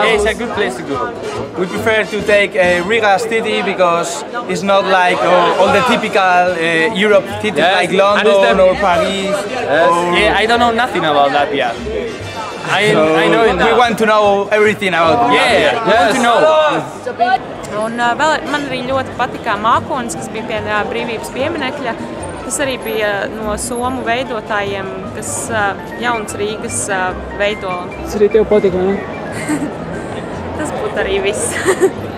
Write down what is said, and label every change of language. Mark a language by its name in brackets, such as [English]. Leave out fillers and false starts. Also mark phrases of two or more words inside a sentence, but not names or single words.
[English] Yeah, it's a good place to go. We prefer to take Riga city because it's not like all the typical Europe cities like London or Paris. Yeah, I don't know nothing about that yet. I know it now. We want to know everything about it. Yeah, we want to know. [Latvian] Un vēl man arī ļoti patika mākonis, kas bija pie brīvības pieminekļa. Tas arī bija no somu veidotājiem, kas jauns Rīgas veido. Tas arī tev patika, vai ne? Tas būtu arī viss.